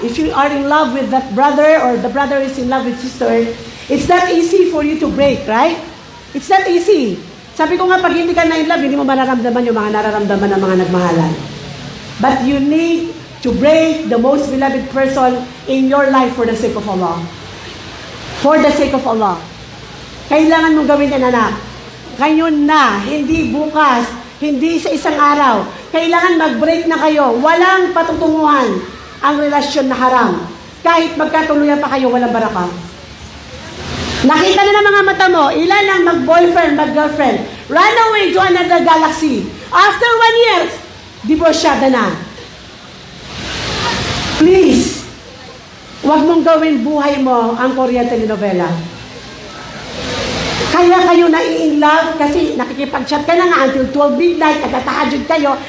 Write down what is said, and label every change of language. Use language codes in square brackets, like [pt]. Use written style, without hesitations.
[en] If you are in love with that brother or the brother is in love with sister, it's not easy for you to break, right? It's not easy. [tl] Sabi ko nga, pag hindi ka na in love, hindi mo mararamdaman yung mga nararamdaman ng mga nagmahalan. [en] But you need to break the most beloved person in your life for the sake of Allah. For the sake of Allah. [tl] Kailangan mong gawin yan, anak. Ngayon na, hindi bukas, hindi sa isang araw. Kailangan mag-break na kayo. Walang patutunguhan ang relasyon na haram. Kahit magkatuluyan pa kayo, walang baraka. Nakita na ng mga mata mo, ilan ang mag-boyfriend, mag-girlfriend. [en] Run away to another galaxy. [tl] After 1 year, divorsyada na. Please, huwag mong gawin buhay mo ang Korean telenovela. Kaya kayo na-in love kasi nakikipag-chat ka na nga until 12 midnight, nagtatahajud kayo.